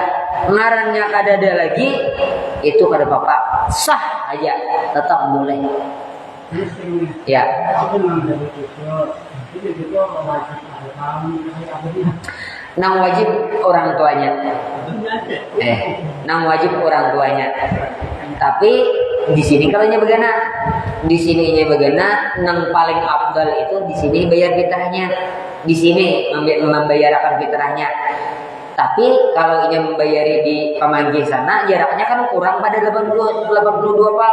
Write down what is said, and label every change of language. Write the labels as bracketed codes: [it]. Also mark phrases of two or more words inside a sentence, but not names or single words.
[bjn] Ngarannya kada ada lagi, itu kada apa-apa. Sah aja, tetap boleh. Ya. Nang wajib orang tuanya. Nang wajib orang tuanya. Tapi di sini kalaunya bagaimana? Di sininya bagaimana? Nang paling afdal itu di sini bayar fitrahnya. Di sini membayarkan fitrahnya. Tapi kalau ini membayari di Pamanggi sana, jaraknya kan kurang pada 82 Pak.